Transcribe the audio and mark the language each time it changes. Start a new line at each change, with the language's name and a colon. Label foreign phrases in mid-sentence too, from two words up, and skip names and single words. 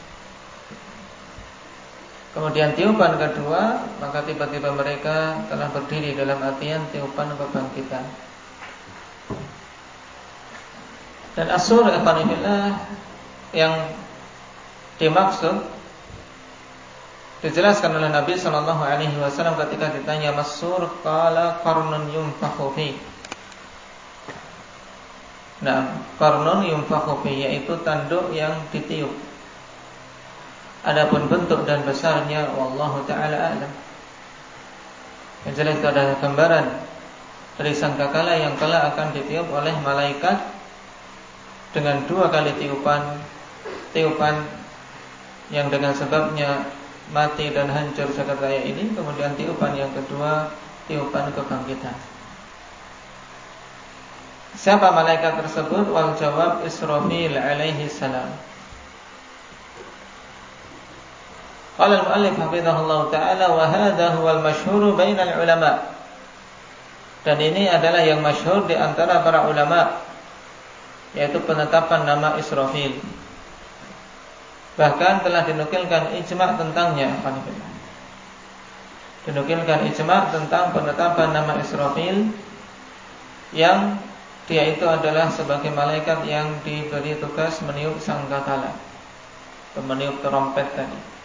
Indonesian: Kemudian tiupan kedua, maka tiba-tiba mereka telah berdiri dalam artian tiupan kebangkitan. Dan as-sur yang dimaksud dijelaskan oleh Nabi
Arabic: صلى الله عليه وسلم
Indonesian: ketika ditanya
Arabic: ما الصور قال قرن ينفخ فيه. قرن ينفخ فيه
Indonesian: yaitu tanduk yang ditiup. Adapun bentuk dan besarnya
Arabic: والله تعالى أعلم.
Indonesian: Yang jelas itu adalah gambaran dari sangkakala yang kelak akan ditiup oleh malaikat dengan 2 kali tiupan yang dengan sebabnya mati dan hancur jagat raya ini. Kemudian tiupan yang kedua, tiupan kebangkitan. Siapa malaikat tersebut?
Arabic: والجواب إسرافيل عليه السلام قال المؤلف حفظه الله تعالى وهذا هو المشهور بين العلماء.
Indonesian: Dan ini adalah yang masyhur di antara para ulama, yaitu penetapan nama Israfil. Bahkan telah dinukilkan ijma' tentangnya. Dinukilkan ijma' tentang penetapan nama Israfil, yang dia itu adalah sebagai malaikat yang diberi tugas meniup sangkakala, meniup trompet tadi.